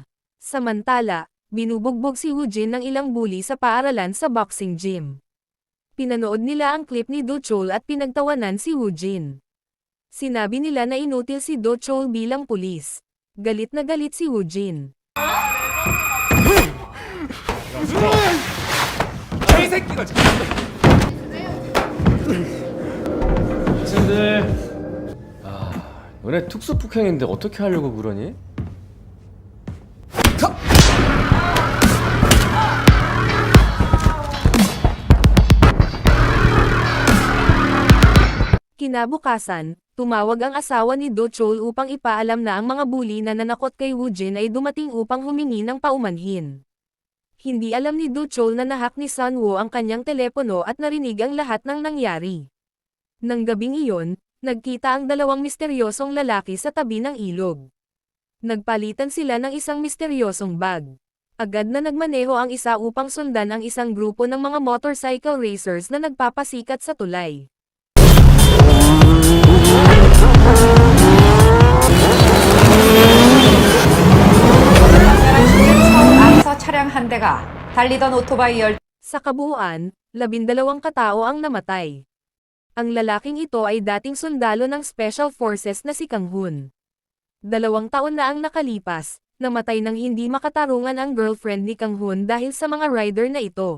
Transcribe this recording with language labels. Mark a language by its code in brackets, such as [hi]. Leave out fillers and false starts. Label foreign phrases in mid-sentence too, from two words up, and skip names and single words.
[tl] Samantala, binubugbog si Woo Jin ng ilang bully sa paaralan sa [en] boxing gym. [tl] Pinanood nila ang clip ni Do Chol at pinagtawanan si Woo Jin. Sinabi nila na inutil si Do Chol bilang pulis. Galit na galit si Woo Jin. [ko] 이 새끼가 학생들, 너네 특수 폭행인데 어떻게 하려고 그러니? [tl] Kinabukasan, tumawag ang asawa ni Do Chol upang ipaalam na ang mga bully na nanakot kay Woo Jin ay dumating upang humingi ng paumanhin. Hindi alam ni Do Chol na nahak ni Sunwoo ang kanyang telepono at narinig ang lahat ng nangyari. Nang gabing iyon, nagkita ang dalawang misteryosong lalaki sa tabi ng ilog. Nagpalitan sila ng isang misteryosong bag. Agad na nagmaneho ang isa upang sundan ang isang grupo ng mga [en] motorcycle racers [tl] na nagpapasikat sa tulay. [ko] 앞서 차량 한 대가 달리던 오토바이 [tl] Sa kabuuan, 12 katao ang namatay. Ang lalaking ito ay dating sundalo ng Special Forces na si Kang Hun. 2 taon na ang nakalipas, namatay nang hindi makatarungan ang girlfriend ni Kang Hun dahil sa mga rider na ito.